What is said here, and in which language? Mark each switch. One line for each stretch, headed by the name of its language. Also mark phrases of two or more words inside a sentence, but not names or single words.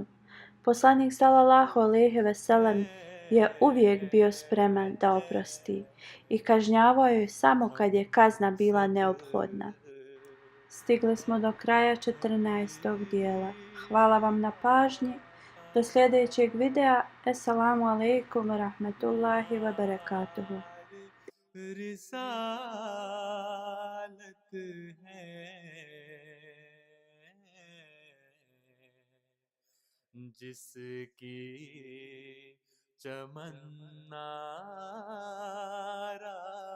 Bosnian: Poslanik
Arabic: صلى الله عليه وسلم
Bosnian: je uvijek bio spreman da oprosti i kažnjavao je samo kad je kazna bila neophodna. Stigli smo do kraja 14. dijela. Hvala vam na pažnji. Do sljedećeg videa.
Arabic: السلام عليكم ورحمة الله وبركاته.
Urdu: رسالت ہے جس کی چمن